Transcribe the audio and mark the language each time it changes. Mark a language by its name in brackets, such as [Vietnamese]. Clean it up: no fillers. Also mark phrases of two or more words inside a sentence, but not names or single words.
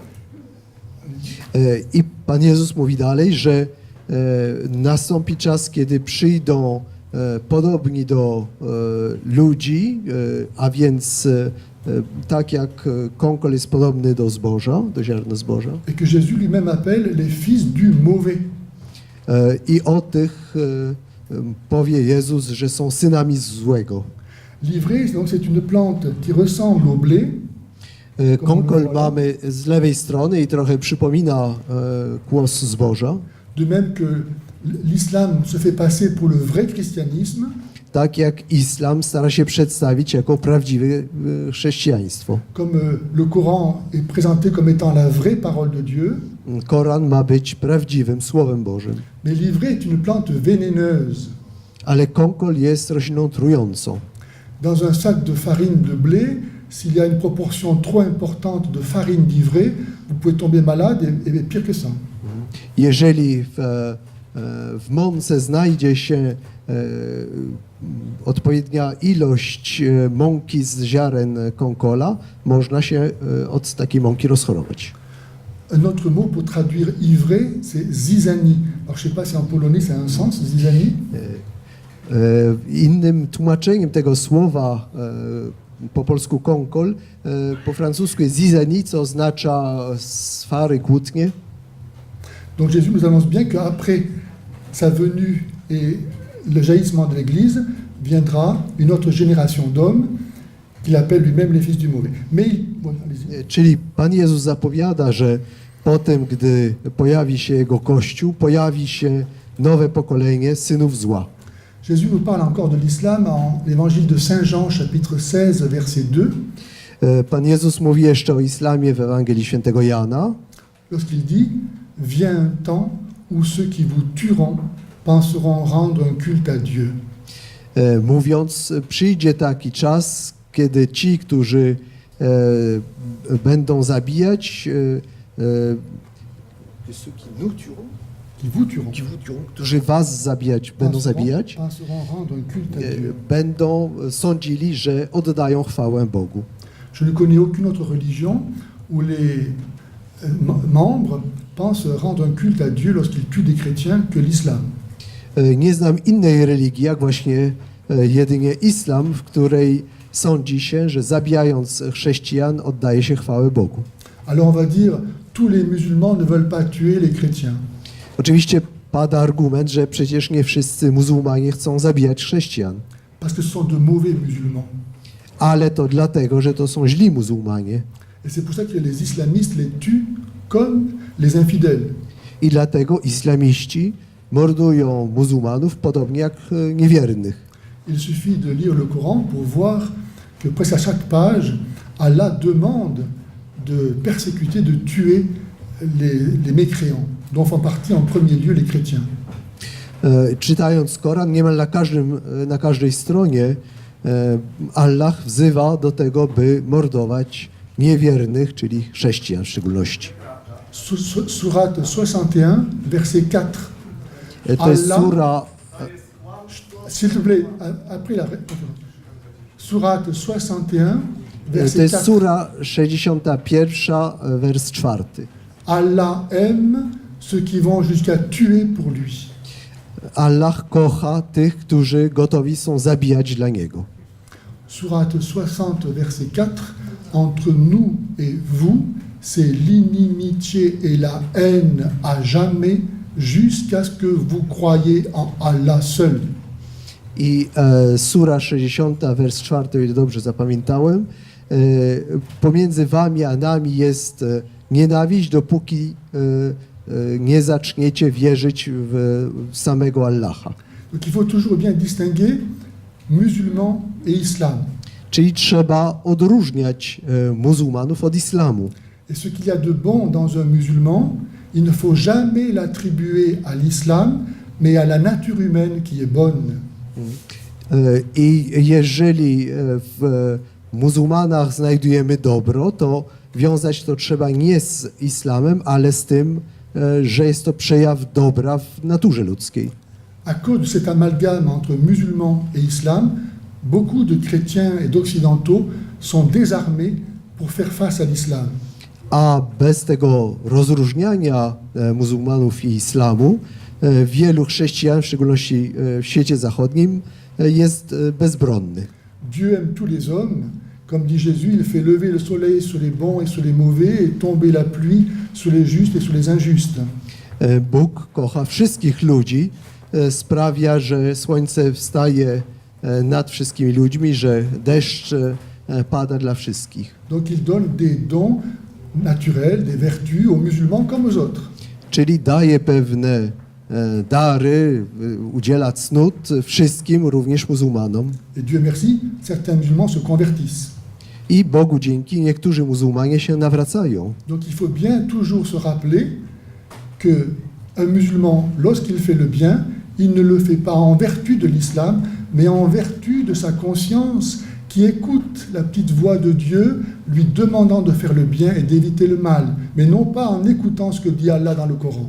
[Polish] I Pan Jezus mówi dalej, że nastąpi czas, kiedy przyjdą podobni do ludzi, a więc tak jak konkol jest podobny do zboża, do ziarna zboża. [French] et que Jésus lui-même appelle les fils du mauvais. [Polish] I o tych powie Jezus, że są synami złego. [French] L'ivraie, donc, c'est une plante qui ressemble au blé, [Polish] Konkol mamy z lewej strony i trochę przypomina kłos zboża. [French] de même que l'islam se fait passer pour le vrai christianisme, [Polish] Tak jak islam stara się przedstawić jako prawdziwe chrześcijaństwo. [French] comme le Coran est présenté comme étant la vraie parole de Dieu, [Polish] Koran ma być prawdziwym Słowem Bożym. [French] mais l'ivraie est une plante vénéneuse. [Polish] Ale konkol jest rośliną trującą. [French] Dans un sac de farine de blé, s'il y a une proportion trop importante de farine d'ivraie, vous pouvez tomber malade et pire que ça. [Polish] Jeżeli w mące znajdzie się odpowiednia ilość mąki z ziaren konkola, można się od takiej mąki rozchorować. [French] Un autre mot pour traduire ivraie, c'est zizanie. Alors je ne sais pas si en polonais ça a un sens, zizanie. [Polish] Innym tłumaczeniem tego słowa po polsku konkol, po francusku jest zizani, co oznacza swary, kłótnie. [French] Donc Jésus nous annonce bien qu'après sa venue et le jaillissement de l'Église, viendra une autre génération d'hommes qu'il appelle lui-même les fils du mauvais. Mais, bon, allez-y. [Polish] Czyli Pan Jezus zapowiada, że potem, gdy pojawi się Jego Kościół, pojawi się nowe pokolenie synów zła. [French] Jésus nous parle encore de l'islam en l'évangile de Saint Jean, chapitre 16, verset 2, [Polish] Pan Jezus mówi jeszcze o islamie w Ewangelii Świętego Jana, [French] lorsqu'il dit « Vient un temps où ceux qui vous tueront penseront rendre un culte à Dieu. [Polish] mówiąc, przyjdzie taki czas, kiedy ci, którzy będą zabijać, [French] qui vous tueront, [Polish] którzy was zabijać, będą zabijać, [French] penseront rendre un culte à Dieu. [Polish] będą sądzili, że oddają chwałę Bogu. [French] Je ne connais aucune autre religion où les membres pensent rendre un culte à Dieu lorsqu'ils tuent des chrétiens que l'islam. [Polish] Nie znam innej religii, jak właśnie jedynie islam, w której sądzi się, że zabijając chrześcijan oddaje się chwałę Bogu. [French] Alors on va dire, tous les musulmans ne veulent pas tuer les chrétiens. [Polish] Oczywiście pada argument, że przecież nie wszyscy muzułmanie chcą zabijać chrześcijan, [French] Parce que ce sont de mauvais musulmans. [Polish] ale to dlatego, że to są źli muzułmanie [French] Et c'est pour ça que les islamistes les tuent comme les infidèles. [Polish] i dlatego islamiści mordują muzułmanów podobnie jak niewiernych. [French] Il suffit de lire le Coran pour voir que presque à chaque page, Allah demande de persécuter, de tuer les mécréants, dont font partie en premier lieu les chrétiens. [Polish] Czytając Koran, niemal na każdej stronie Allah wzywa do tego, by mordować niewiernych, czyli chrześcijan w szczególności. [French] Sourate 61, verset 4. [Polish] To jest Allah- sura, [French] S'il te plaît, après la... Sourate 61, [Polish] to [French] verset [Polish] jest 4. sura 61, wers 4. [French] Allah aime ceux qui vont jusqu'à tuer pour lui. [Polish] Allah kocha tych, którzy gotowi są zabijać dla Niego. [French] Sourate 60, verset 4. Entre nous et vous, c'est l'inimitié et la haine à jamais, jusqu'à ce que vous croyez en Allah seul. [Polish] I sura 60, wers 4, o ile dobrze zapamiętałem, pomiędzy wami a nami jest nienawiść, dopóki nie zaczniecie wierzyć w samego Allaha. [French] Donc il faut toujours bien distinguer musulmans et islam. [Polish] Czyli trzeba odróżniać muzułmanów od islamu. [French] Et ce qu'il y a de bon dans un musulman, il ne faut jamais l'attribuer à l'islam, mais à la nature humaine qui est bonne. [Polish] I jeżeli w muzułmanach znajdujemy dobro, to wiązać to trzeba nie z islamem, ale z tym, że jest to przejaw dobra w naturze ludzkiej. [French] À cause de cet amalgame entre musulmans et islam, beaucoup de chrétiens et d'occidentaux sont désarmés pour faire face à l'islam. [Polish] A bez tego rozróżniania muzułmanów i islamu, wielu chrześcijan, w szczególności w świecie zachodnim, jest bezbronnych. [French] Dieu aime tous les hommes. Comme dit Jésus, il fait lever le soleil sur les bons et sur les mauvais et tomber la pluie sur les justes et sur les injustes. [Polish] Bóg kocha wszystkich ludzi, sprawia, że słońce wstaje nad wszystkimi ludźmi, że deszcz pada dla wszystkich. [French] Donc il donne des dons naturels, des vertus aux musulmans comme aux autres. [Polish] Czyli daje pewne dary, udziela cnót wszystkim, również muzułmanom. [French] Et Dieu merci, certains musulmans se convertissent. [Polish] I Bogu dzięki niektórzy muzułmanie się nawracają. [French] Donc il faut bien toujours se rappeler que un musulman, lorsqu'il fait le bien, il ne le fait pas en vertu de l'islam, mais en vertu de sa conscience qui écoute la petite voix de Dieu lui demandant de faire le bien et d'éviter le mal, mais non pas en écoutant ce que dit Allah dans le Coran.